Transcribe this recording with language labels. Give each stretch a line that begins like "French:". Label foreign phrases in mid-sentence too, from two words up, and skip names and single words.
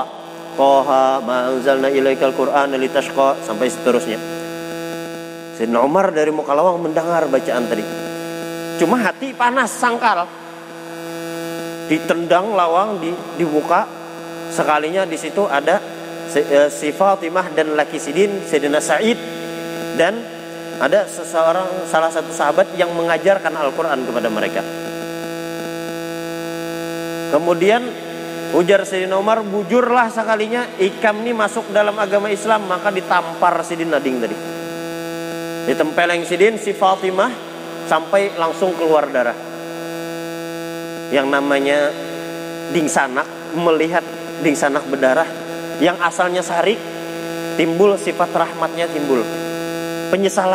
Arabic: Toha ma anzalna ilaikal Qur'ana litashqa,
Indonesian: sampai seterusnya.
Banjar: Sayyidina Umar dari muka lawang mendengar bacaan tadi. Cuma hati panas, sangkal. Ditendang lawang, dibuka. Sekalinya di situ ada si Fatimah dan laki sidin Sayyidina Sa'id,
Indonesian: dan ada salah satu sahabat yang mengajarkan Al-Quran kepada mereka. Kemudian ujar Sayyidina Umar,
Banjar: bujurlah sekalinya ikam ini masuk dalam agama Islam. Maka ditampar Sayyidina Ding tadi. Ditempeleng sidin si Fatimah sampai langsung keluar darah. Yang namanya dingsanak, melihat dingsanak berdarah yang asalnya syari, timbul sifat rahmatnya, timbul penyesalan.